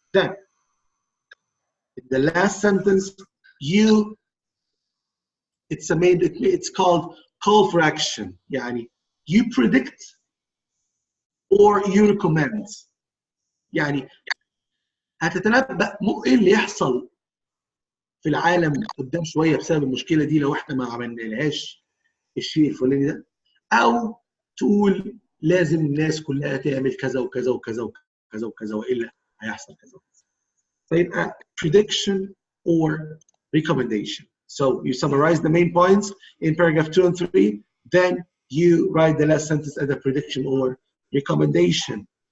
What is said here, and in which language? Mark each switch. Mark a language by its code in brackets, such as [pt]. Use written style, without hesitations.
[en] Then, in the last sentence, it's called call for action. [ar] يعني [en] you predict or you recommend. [ar] يعني هتتنبأ ايه اللي يحصل في العالم قدام شويه بسبب المشكله دي لو احنا ما عملناش الشيء الفلاني ده، او تقول لازم الناس كلها تعمل كذا وكذا وكذا وكذا وكذا والا هيحصل كذا. فيبقى [en] prediction or recommendation. So you summarize the main points in paragraph 2 and 3, then you write the last sentence as a prediction or recommendation.